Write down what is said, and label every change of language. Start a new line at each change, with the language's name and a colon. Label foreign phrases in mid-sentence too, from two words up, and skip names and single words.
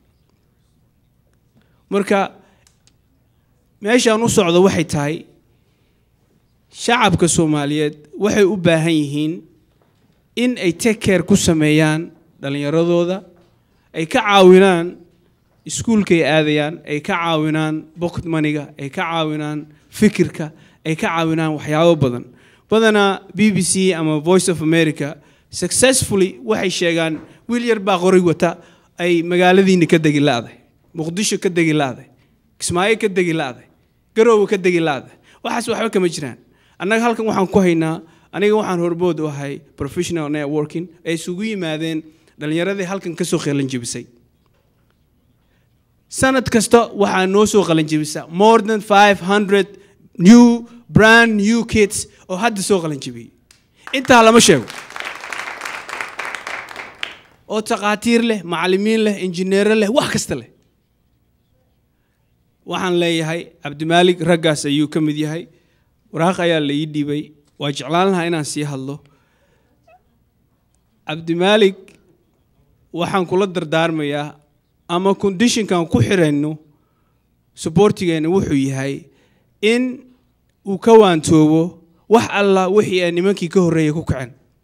Somali: marka meeshaan u socdo waxay tahay shacabka Soomaaliyeed waxay u baahan yihiin in ay
English: take care
Somali: ku sameeyaan dhalinyaradooda ay ka caawinaan iskuulka ay aadayaan ay ka caawinaan
English: pocket money-
Somali: ga ay ka caawinaan fikirka ay ka caawinaan waxyaabo badana BBC ama Voice of America successfully waxay sheegaan wiil yar baa qoray wata ay magaaladiina ka degi laaday Muqdisho ka degi laaday Kismaayo ka degi laaday Garowe ka degi laaday waxaas waxba kama jiraan annaga halkan waxaan ku haynaa aniga waxaan horbood u ahay
English: professional networking
Somali: ay isugu yimaadeen dhalinyaradii halkan ka soo qeelan jibisay sanad kasta waxaa noo soo qalan jibisa
English: more than 500 brand new kids
Somali: oo hadda soo qalan jibiyay inta lama sheego oo taqaatiir leh macallimiin leh injineer leh wax kasta leh waxaan leeyahay Cabdimaalik raggaas ayuu ka mid yahay waraaq ayaa la ii dhiibay waa jeclaan lahaa inaan sii hadlo Cabdimaalik waxaan kula dardaarmayaa ama conditionkan ku xirayno supportigeena wuxuu yahay in uu ka waantoobo wax alla wixii ay nimankii ka horeeyay ku kaceen